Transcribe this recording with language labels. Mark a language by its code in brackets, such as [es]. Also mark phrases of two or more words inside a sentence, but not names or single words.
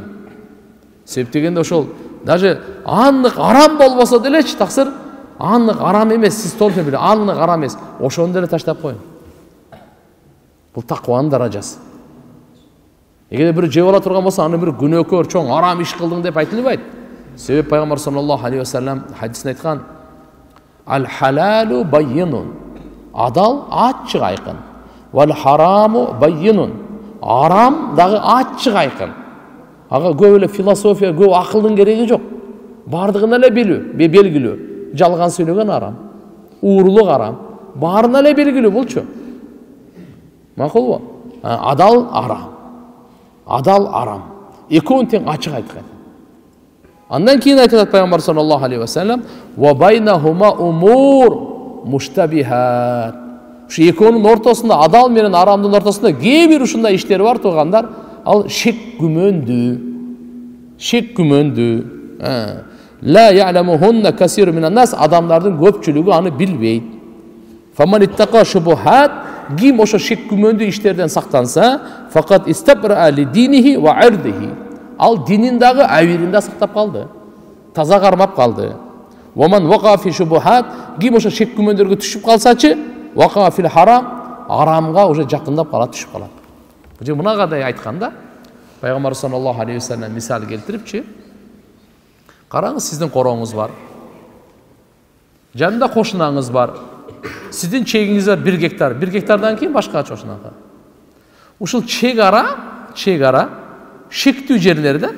[ky] Себеп дегенде ошол даже аннык арам болбосо делечи, таксыр аннык арам эмес, сиз толук биле, аннык арам эмес. Ошону деле таштап коюң. Бул такванын даражасы. Эгер бир жеп ала турган болсо, аны бир күнөөкөр, чоң арам иш кылдың деп айтылбайт. Себеп пайгамбар [ar] صلى الله عليه وسلم [ky] хадисинде айткан: [ar] "الحلال بين." [ky] Адал ачык айкын. [ar] "والحرام بين." [ky] Арам дагы ачык айкын. Ага көп эле философия, көп акылдын кереги жок. Бардыгын эле билүү, белгилүү. Жалган сүйлөгөн арам, уурулук арам. Баарына эле белгилүү булчу. Макулбу? Адал арам. Адал арам. Экөөнүн тең ачык айткан. Андан кийин айтат пайгамбар [ar] صلى الله عليه وسلم: "وبينهما أمور مشتبهات." [ky] Ушу экөөнүн ортосунда, адал менен арамдын ортосунда кээ бир ушундай иштер бар тургандар, ал шек күмөндүү. Шек күмөндүү. [ar] لا يعلمهن كثير من الناس, [ky] адамдардын көпчүлүгү аны билбейт. [ar] فمن اتقى الشبهات, [ky] ким ошо шек күмөндүү иштерден сактанса, [ar] فقد استبرأ لدينه وعرضه. [ky] Ал динин дагы, авирин да сактап калды. Таза кармап калды. [ar] ومن وقع في الشبهات, [ky] ким ошо шек күмөндөргө түшүп калсачы, [ar] وقع في الحرام, [ky] арамга уже жакындап калат, түшүп калат. Же мынагандай айтканда, пайгамбар [ar] صلى الله عليه وسلم [ky] мисал келтирипчи, караңыз, сиздин корооңуз бар. Жанында кошунаңыз бар. Сиздин чегиңиз бар 1 гектар. 1 гектардан кийин башка кошунага. Ушул чек ара шектүү жерлер да.